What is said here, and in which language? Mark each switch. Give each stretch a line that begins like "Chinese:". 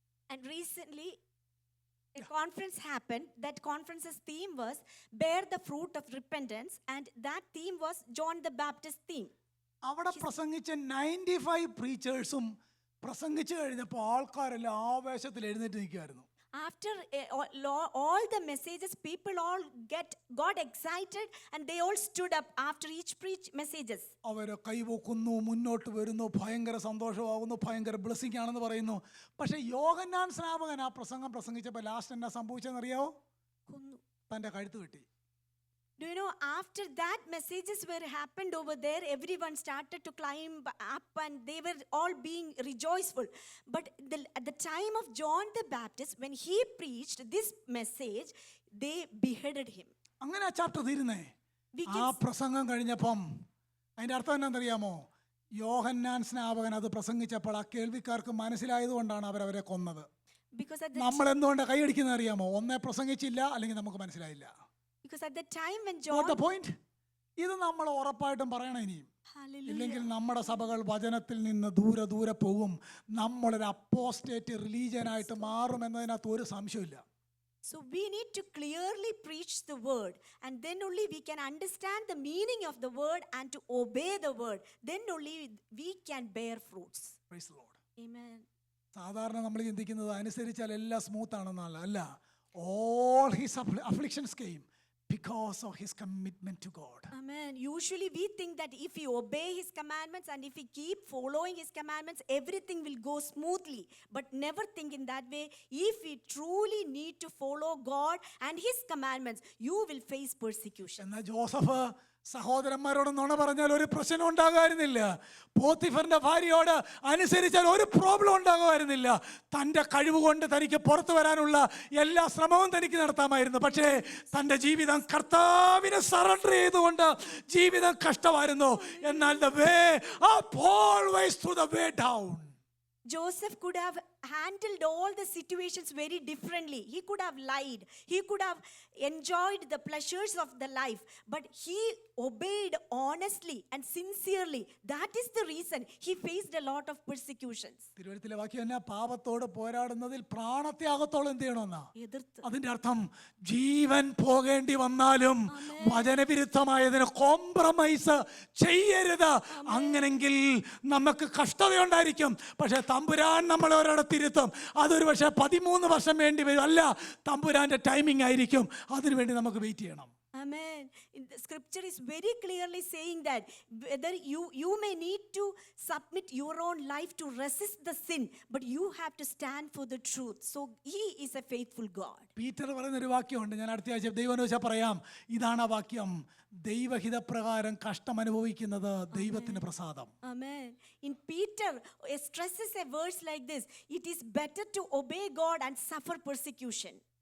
English: And recently a conference happened. That conference's theme was bear the fruit of repentance, and that theme was John the Baptist theme.
Malayalam: അവിടെ പ്രസംഗിച്ച 95 പ്രീച്ചേഴ്സും പ്രസംഗിച്ചു കഴിഞ്ഞപ്പോൾ ആൾക്കാരെല്ലാം ആവേശത്തിൽ എഴുന്നേറ്റ് നിൽക്കുമായിരുന്നു.
English: After all the messages, people all got excited and they all stood up after each messages.
Malayalam: അവരെ കൈവോക്കുന്നു, മുന്നോട്ട് വരുന്നു, ഭയങ്കര സന്തോഷമാകുന്നു, ഭയങ്കര ബ്ലെസ്സിംഗ് ആണെന്ന് പറയുന്നു. പക്ഷെ യോഹന്നാൻ സ്നാപകൻ ആ പ്രസംഗം പ്രസംഗിച്ചപ്പോൾ ലാസ്റ്റ് എന്നാ സംഭവിച്ചെന്നറിയാവോ? തൻ്റെ കഴുത്ത് വെട്ടി.
English: Do you know, after that messages were happened over there, everyone started to climb up and they were all being rejoiceful. But at the time of John the Baptist, when he preached this message, they beheaded him.
Malayalam: അങ്ങനെ ആ chapter തീരുന്നേ. ആ പ്രസംഗം കഴിഞ്ഞപ്പം അതിൻ്റെ അർത്ഥം എന്നാണെന്നറിയാമോ? യോഹന്നാൻ സ്നാപകൻ അത് പ്രസംഗിച്ചപ്പോൾ ആ കേൾവിക്കാർക്ക് മനസ്സിലായതുകൊണ്ടാണ് അവരവരെ കൊന്നത്. നമ്മൾ എന്തുകൊണ്ടാണ് കൈയടിക്കുന്നത് അറിയാമോ? ഒന്നേ പ്രസംഗിച്ചില്ല, അല്ലെങ്കിൽ നമുക്ക് മനസ്സിലായില്ല.
English: Because at the time when John, what the point?
Malayalam: ഇത് നമ്മൾ ഉറപ്പായിട്ടും പറയണം ഇനിയും. ഇല്ലെങ്കിൽ നമ്മുടെ സഭകൾ വചനത്തിൽ നിന്ന് ദൂരെ പോകും. നമ്മളൊരു അപ്പോസ്റ്റേറ്റ് റിലീജിയനായിട്ട് മാറും എന്നതിനകത്ത് ഒരു സംശയമില്ല.
English: So we need to clearly preach the word, and then only we can understand the meaning of the word and to obey the word. Then only we can bear fruits. Praise the Lord. Amen.
Malayalam: സാധാരണ നമ്മൾ ചിന്തിക്കുന്നത് അനുസരിച്ചാൽ എല്ലാം smooth ആണെന്നല്ല. അല്ല, all
English: all his afflictions came because of his commitment to God. Amen. Usually we think that if we obey his commandments and if we keep following his commandments, everything will go smoothly. But never think in that way. If we truly need to follow God and his commandments, you will face persecution.
Malayalam: എന്നാൽ Joseph സഹോദരന്മാരോട് നുണ പറഞ്ഞാൽ ഒരു പ്രശ്നം ഉണ്ടാകാമായിരുന്നില്ല. പോത്തിഫറിന്റെ ഭാര്യയോട് അനുസരിച്ചാൽ ഒരു problem ഉണ്ടാകുമായിരുന്നില്ല. തൻ്റെ കഴിവ് കൊണ്ട് തനിക്ക് പുറത്തു വരാനുള്ള എല്ലാ ശ്രമവും തനിക്ക് നടത്താമായിരുന്നു. പക്ഷേ തൻ്റെ ജീവിതം കർത്താവിനെ സറണ്ടർ ചെയ്തുകൊണ്ട് ജീവിതം കഷ്ടമായിരുന്നു.
English: എന്നാൽ the way up always through the way down. Joseph could have handled all the situations very differently. He could have lied. He could have enjoyed the pleasures of the life. But he obeyed honestly and sincerely. That is the reason he faced a lot of persecutions.
Malayalam: തിരുവഴുത്തിലെ വാക്യം എന്നാ? പാപത്തോട് പോരാടുന്നതിൽ പ്രാണത്യാഗത്തോളം എന്ത് ചെയ്യണമെന്നാ? എതിർത്ത്. അതിന്റെ അർത്ഥം ജീവൻ പോകേണ്ടി വന്നാലും വചനവിരുദ്ധമായതിന് compromise ചെയ്യരുത്. അങ്ങനെങ്കിൽ നമുക്ക് കഷ്ടതയുണ്ടായിരിക്കും. പക്ഷെ തമ്പുരാൻ നമ്മളെ ഒരിടത്തിരുത്തും. അതൊരു പക്ഷേ 13 വർഷം വേണ്ടി വരും. അല്ല, തമ്പുരാന്റെ ടൈമിംഗ് ആയിരിക്കും. അതിനുവേണ്ടി നമുക്ക് വെയിറ്റ് ചെയ്യണം.
English: Amen. The scripture is very clearly saying that whether you may need to submit your own life to resist the sin, but you have to stand for the truth. So he is a faithful God.
Malayalam: Peter പറയുന്നൊരു വാക്യമുണ്ട്, ഞാൻ അടുത്ത ആഴ്ച ദൈവം വെച്ചാൽ പറയാം. ഇതാണ് ആ വാക്യം: ദൈവഹിതപ്രകാരം കഷ്ടം അനുഭവിക്കുന്നത് ദൈവത്തിന് പ്രസാദം.
English: Amen. In Peter stresses a verse like this: it is better to obey God and suffer persecution.